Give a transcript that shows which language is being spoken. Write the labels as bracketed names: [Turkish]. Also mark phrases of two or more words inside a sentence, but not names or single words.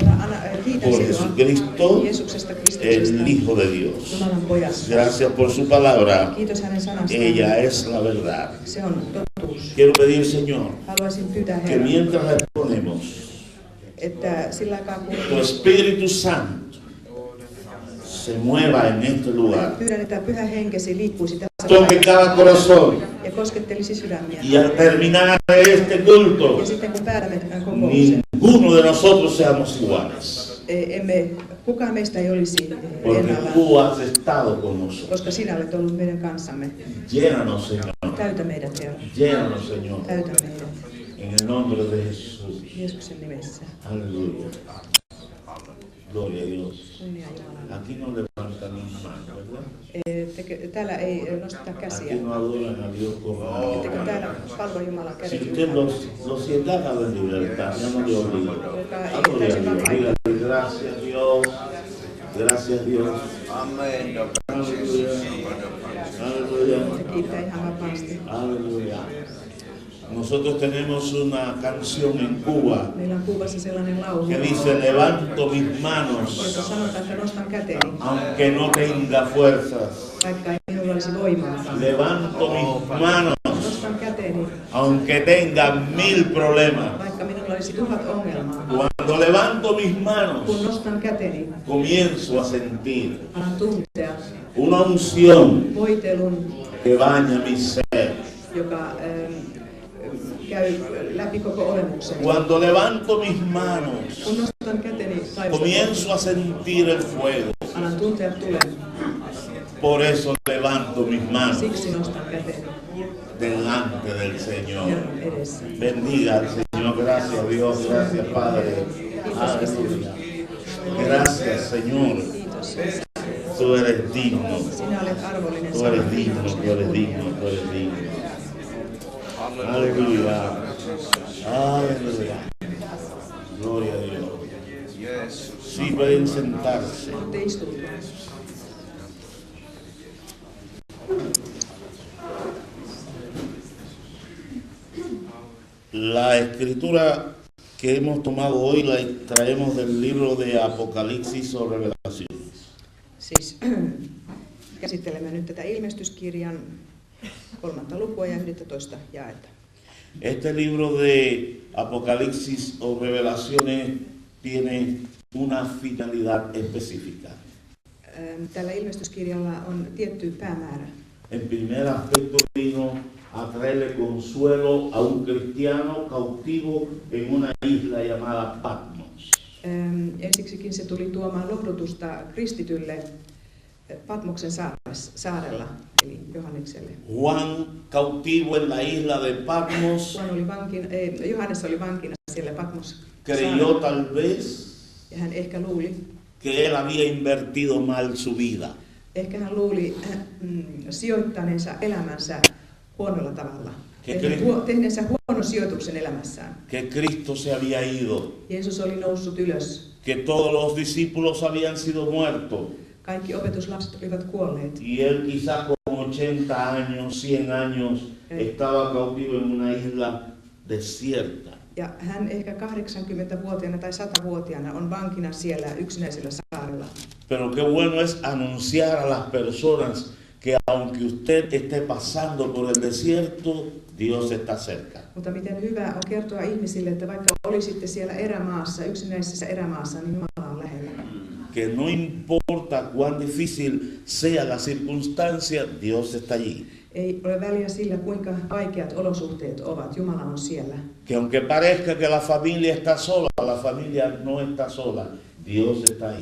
[Finnish] Kiitos [Spanish] por Jesucristo, [Finnish] Jeesuksesta, [Spanish] el [Finnish] Kristuksesta, [Spanish] Hijo de Dios. [Finnish] Jumalan pojasta. [Spanish] Gracias por su palabra. [Finnish] Kiitos hänen sanastaan. [Spanish] Ella es la verdad. [Finnish] Se on totuus. [Spanish] Quiero pedir, Señor, [Finnish] Haluaisin pyytää [Spanish] que [Finnish] Herran, [Spanish] mientras exponemos, [Finnish] että sillä aikaa kun [Spanish] tu Espíritu Santo se mueva en este lugar. [Finnish] pyydän, että Pyhä Henkesi liikkuisi tässä [Spanish] Toque cada corazón. [Finnish] ja koskettelisi sydämiä. [Spanish] Y al terminar este culto, [Finnish] Ja sitten kun päätämme tämän kokouksen, [Spanish] ninguno de nosotros seamos iguales. [Finnish] kukaan meistä ei olisi [Spanish] Porque [Finnish] ennallaan, [Spanish] tú has estado con nosotros. [Finnish] koska sinä olet ollut meidän kanssamme. [Spanish] Llénanos, Señor. [Finnish] Täytä meidät, Herra. [Spanish] Llénanos, Señor. [Finnish] Täytä meidät. [Spanish] En el nombre de Jesús. [Finnish] Jeesuksen nimessä. [Spanish] Aleluya. Gloria a Dios. [Finnish] Kunnia Jumalalle. [Spanish] Aquí no levantan las manos, ¿verdad? [Finnish] Täällä ei nosteta käsiä. [Spanish] Aquí no adoran a Dios como [Finnish] Ettekö täällä palvo Jumalan [Spanish] Si [Finnish] kädet [Spanish] usted lo sienta, haga de libertad, ya no le obligo. Adore a Dios. Dígale, gracias Dios. Gracias Dios. Amén. Aleluya. Aleluya. [Finnish] Se kiittää ihan vapaasti. [Spanish] Aleluya. Nosotros tenemos una canción en Cuba [Finnish] Meillä on Kuubassa sellainen laulu, [Spanish] que dice, levanto mis [Finnish] joka [Spanish] manos, [Finnish] sanotaan, että nostan käteni, [Spanish] aunque no tenga fuerzas. [Finnish] vaikka ei minulla olisi voimaa. [Spanish] Levanto mis manos, [Finnish] Nostan käteni, [Spanish] aunque tenga 1000 problemas. [Finnish] vaikka minulla olisi 1000 ongelmaa. [Spanish] Cuando levanto mis manos, [Finnish] Kun nostan käteni, [Spanish] comienzo a sentir [Finnish] alan tuntea [Spanish] una unción [Finnish] voitelun, [Spanish] que baña mi ser. [Finnish] joka käy läpi koko olemuksen. [Spanish] Cuando levanto mis manos, [Finnish] Kun nostan käteni taivasta, [Spanish] comienzo a sentir el fuego. [Finnish] alan tuntea tulen. [Spanish] Por eso levanto mis manos [Finnish] Siksi nostan käteni [Spanish] delante del Señor. [Finnish] Herran edessä. [Spanish] Bendiga al Señor. Gracias Dios. Gracias Padre. Aleluya. Gracias Señor. [Finnish] Kiitos. [Spanish] Tú eres digno. [Finnish] Sinä olet arvollinen. [Spanish] Tú eres digno. Tú eres digno. Tú eres digno. Aleluya. Aleluya. Gloria a Dios. Sí, pueden sentarse. [Finnish] Voitte istua. [Spanish] La escritura que hemos tomado hoy la traemos del libro de Apocalipsis o Revelaciones. [Finnish] Siis käsittelemme nyt tätä ilmestyskirjan 3. lukua ja 11 jaetta. [Spanish] Este libro de Apocalipsis o Revelaciones tiene una finalidad específica. [Finnish] Tällä ilmestyskirjalla on tietty päämäärä. [Spanish] En primer aspecto vino a traerle consuelo a un cristiano cautivo en una isla llamada Patmos. [Finnish] Ensiksikin se tuli tuomaan lohdutusta kristitylle Patmoksen saarella, eli Johannekselle. [Spanish] Juan, cautivo en la isla de Patmos, [Finnish] Johannes oli vankina siellä Patmos [Spanish] creyó tal vez [Finnish] ja hän ehkä luuli, [Spanish] que él había invertido mal su vida. [Finnish] Ehkä hän luuli sijoittaneensa elämänsä huonolla tavalla. Tehneensä huonon sijoituksen elämässään. [Spanish] Que Cristo se había ido, [Finnish] Jeesus oli noussut ylös. [Spanish] que todos los discípulos habían sido muertos. [Finnish] Kaikki opetuslapset olivat kuolleet. [Spanish] Y él quizás con 80 años, 100 años, estaba cautivo en una isla desierta. [Finnish] Ja hän ehkä 80-vuotiaana tai 100-vuotiaana on vankina siellä yksinäisellä saarella. [Spanish] Pero qué bueno es anunciar a las personas que aunque usted esté pasando por el desierto, Dios está cerca. [Finnish] Mutta miten hyvä on kertoa ihmisille, että vaikka olisitte siellä erämaassa, yksinäisessä erämaassa, niin Jumala on lähellä. [Spanish] Que no importa cuán difícil sea la circunstancia, Dios está allí. [Finnish] Ei ole väliä sillä, kuinka vaikeat olosuhteet ovat. Jumala on siellä. [Spanish] Que aunque parezca que la familia está sola, la familia no está sola. Dios está ahí.